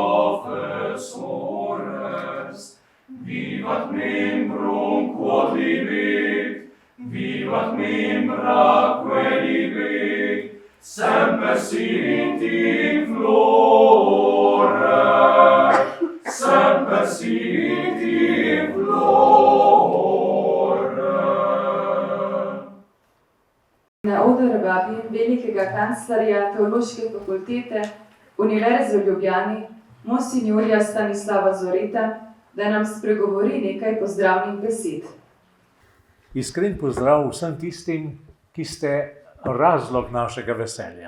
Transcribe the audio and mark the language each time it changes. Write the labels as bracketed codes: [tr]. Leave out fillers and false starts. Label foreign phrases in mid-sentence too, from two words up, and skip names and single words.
[la] professores, vivat membrum quod libet, vivat membra quelibet, semper sint in flore, semper sint in flore. [sl] Na oder vabim velikega kanclerja Teološke fakultete Univerze v Ljubljani, monsinjorja Stanislava Zoreta, da nam spregovori nekaj pozdravnih besed. Iskren pozdrav vsem tistim, ki ste razlog našega veselja.